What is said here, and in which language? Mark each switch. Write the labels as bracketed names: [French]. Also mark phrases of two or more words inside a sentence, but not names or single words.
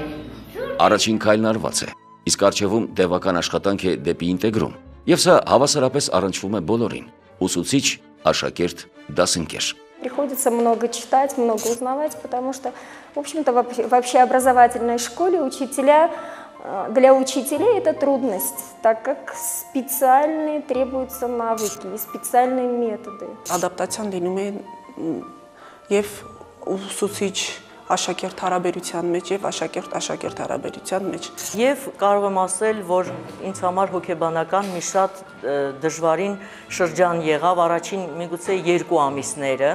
[Armenian] Առաջին քայլն արված է, իսկ առջևում տևական աշխատանք է дեպի ինտեգրում։ Եվ сա հավասարապես առնչվում է բոլորին՝ ուսուցիչ, աշակերտ, дасынкер։ [Russian] Приходится много читать, много узнавать, потому что, в общем-то, в общеобразовательной школе для учителей это трудность, так как специальные требуются навыки и специальные методы. [Armenian] Ադապտացիան լինում է եւ ուսուցիչ աշակերտ հարաբերության մեջ եւ աշակերտ հարաբերության մեջ։ Եվ կարող եմ ասել, որ ինձ համար հոգեբանական մի շատ դժվարին շրջան եղավ առաջին միգուցե 2 ամիսները։